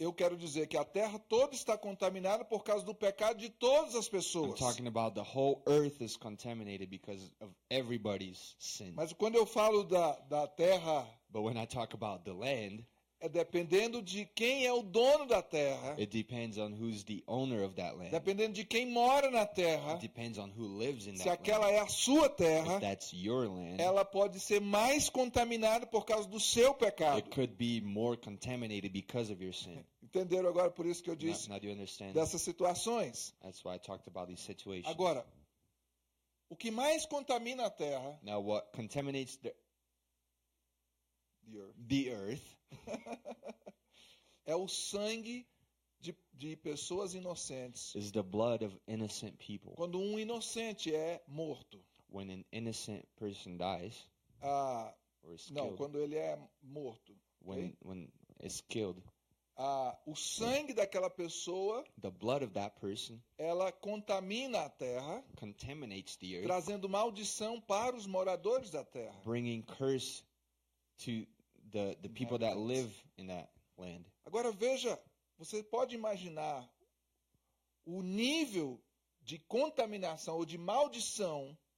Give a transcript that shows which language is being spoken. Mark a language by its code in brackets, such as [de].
[pt] eu quero dizer que a terra toda está contaminada por causa do pecado de todas as [en] I'm [pt] pessoas. [en] talking about the whole earth is contaminated because of everybody's sin. [pt] Mas quando eu falo da terra, [en] But when I talk about the land, [pt] é dependendo de quem é o dono da terra, [en] it depends on who's the owner of that land. [pt] dependendo de quem mora na terra. [en] It depends on who lives in [pt] Se [en] that [pt] aquela [en] land. [pt] é a sua terra, [en] If that's your land, [pt] ela pode ser mais contaminada por causa do seu pecado. [en] it could be more contaminated because of your sin. [pt] Entenderam agora por isso que eu [en] Now, [pt] disse [en] now do you understand? [pt] dessas situações? [en] That's why I talked about these situations. [pt] Agora, o que mais contamina a terra, [en] Now what contaminates the earth, the earth [pt] é o sangue de pessoas inocentes. [en] is the blood of innocent people. [pt] Quando um inocente é morto, [en] When an innocent person dies or is [pt] não, [en] killed, [pt] quando ele é morto, ok? [en] when it's killed, [pt] O sangue daquela pessoa, [en] the blood of that person [pt] ela contamina a terra, [en] contaminates the earth, [pt] trazendo maldição para os moradores da terra. [en] bringing curse to the people that live in that land. [pt] Agora veja, você pode imaginar o nível de contaminação ou de maldição,